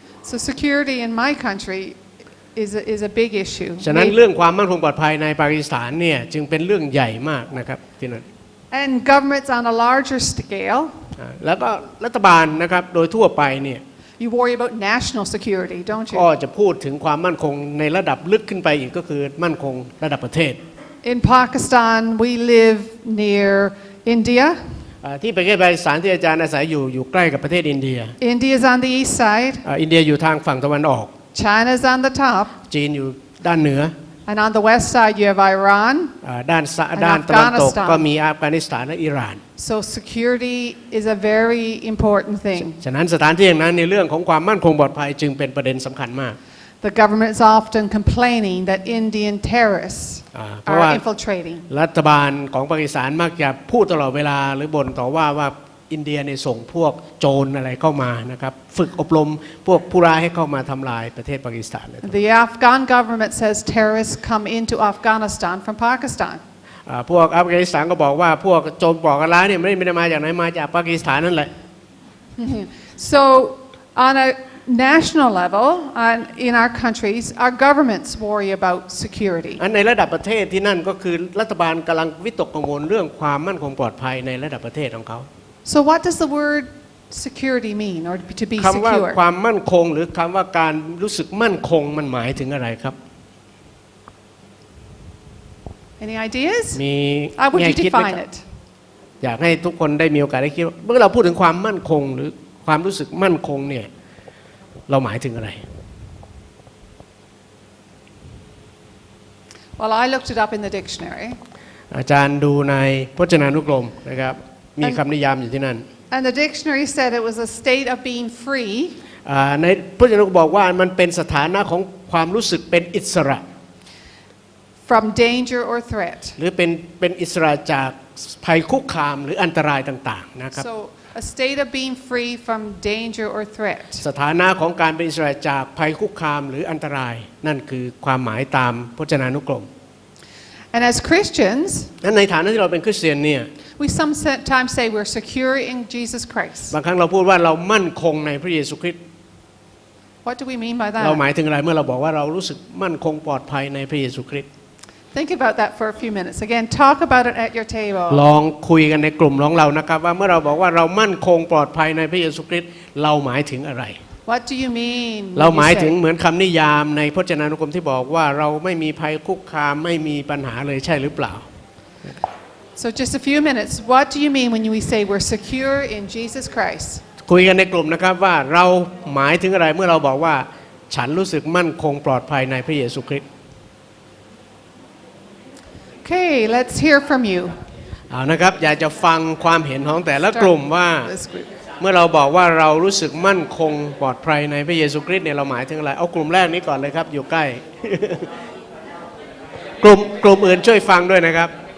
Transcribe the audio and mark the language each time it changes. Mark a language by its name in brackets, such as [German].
[English] So security in my country is a big issue. [Thai] ฉะนั้นเรื่องความมั่นคงปลอดภัยในปากีสถานเนี่ยจึงเป็นเรื่องใหญ่มากนะครับที่นั่น [English] And governments on a larger scale, [Thai] แล้วก็รัฐบาลนะครับโดยทั่วไปเนี่ย [English] you worry about national security, don't [Thai] ก็ [English] you? [Thai] จะพูดถึงความมั่นคงในระดับลึกขึ้นไปอีกก็คือมั่นคงระดับประเทศ [English] In Pakistan, we live near India. [Thai] ที่ประเทศปากีสถานที่อาจารย์อาศัยอยู่ใกล้กับประเทศอินเดีย [English] India is on the east side. [Thai] อินเดียอยู่ทางฝั่งตะวันออก [English] China is on the top. [Thai] จีนอยู่ด้านเหนือ [English] And on the west side, you have Iran. [Thai] ด้านตะวันตกก็มีอัฟกานิสถานและอิหร่าน [English] So security is a very important thing. [Thai] ฉะนั้นสถานที่อย่างนั้นในเรื่องของความมั่นคงปลอดภัยจึงเป็นประเด็นสำคัญมาก [English] The government is often complaining that Indian terrorists are infiltrating. [Thai] รัฐบาลของปากีสถานมักจะพูดตลอดเวลาหรือบ่นต่อว่าอินเดียเนี่ยส่งพวกโจรอะไรเข้ามานะครับฝึกอบรมพวกผู้ร้ายให้เข้ามาทำลายประเทศปากีสถานเลย [English] The Afghan government says terrorists come into Afghanistan from Pakistan. [Thai] พวกอัฟกานิสถานก็บอกว่าพวกโจรก่อการร้ายเนี่ยไม่ได้มาจากไหนมาจากปากีสถานนั่นแหละ [English] So on a national level, in our countries, our governments worry about security. [Thai] ในระดับประเทศที่นั่นก็คือรัฐบาลกำลังวิตกกังวลเรื่องความมั่นคงปลอดภัยในระดับประเทศของเขา [English] So what does the word security mean, or to be [Thai] คำว่า [English] secure? [Thai] ความมั่นคงหรือคำว่าการรู้สึกมั่นคงมันหมายถึงอะไรครับ [English] Any ideas? [Thai] มี [English] How would [Thai] แง่ [English] you [Thai] คิดไหม [English] define [Thai] ครับ [English] it? [Thai] อยากให้ทุกคนได้มีโอกาสได้คิดเมื่อเราพูดถึงความมั่นคงหรือความรู้สึกมั่นคงเนี่ยเราหมายถึงอะไร [English] Well, I looked it up in the dictionary. [Thai] อาจารย์ดูในพจนานุกรมนะครับมีคำนิยามอยู่ที่นั่น [English] And the dictionary said it was a state of being free [Thai] ในพจนานุกรมบอกว่ามันเป็นสถานะของความรู้สึกเป็นอิสระ [English] from danger or threat. [Thai] หรือเป็นอิสระจากภัยคุกคามหรืออันตรายต่างๆนะครับ [English] So a state of being free from danger or threat. [Thai] สถานะของการเป็นอิสระจากภัยคุกคามหรืออันตรายนั่นคือความหมายตามพจนานุกรม [English] And as Christians, [Thai] นั้นในฐานะที่เราเป็นคริสเตียนเนี่ย [English] we sometimes say we're secure in Jesus Christ. [Thai] บางครั้งเราพูดว่าเรามั่นคงในพระเยซูคริสต์ [English] What do we mean by [Thai] เรา [English] that? [Thai] หมายถึงอะไรเมื่อเราบอกว่าเรารู้สึกมั่นคงปลอดภัยในพระเยซูคริสต์ [English] Think about that for a few minutes. Again, talk about it at your [Thai] ล [English] table. [Thai] องคุยกันในกลุ่มของเรานะครับว่าเมื่อเราบอกว่าเรามั่นคงปลอดภัยในพระเยซูคริสต์เราหมายถึงอะไร [English] What do you mean? [Thai] เรา [English] when [Thai] ห [English] you [Thai] มายถึง [English] say? [Thai] เหมือนคำนิยามในพจนานุกรมที่บอกว่าเราไม่มีภัยคุกคามไม่มีปัญหาเลยใช่หรือเปล่า [English] So just a few minutes. What do you mean when we say we're secure in Jesus Christ? [Thai] คุยกันในกลุ่มนะครับว่าเราหมายถึงอะไรเมื่อเราบอกว่าฉันรู้สึกมั่นคงปลอดภัยในพระเยซูคริสต์ [English] Okay, let's hear from you. [Thai] เอานะครับอยากจะฟังความเห็นของแต่ละกลุ่มว่า [English] This group. [Thai] เมื่อเราบอกว่าเรารู้สึกมั่นคงปลอดภัยในพระเยซูคริสต์เนี่ยเราหมายถึงอะไรเอากลุ่มแรกนี้ก่อนเลยครับอยู่ใกล้ กลุ่มอื่นช่วยฟังด้วยนะครับ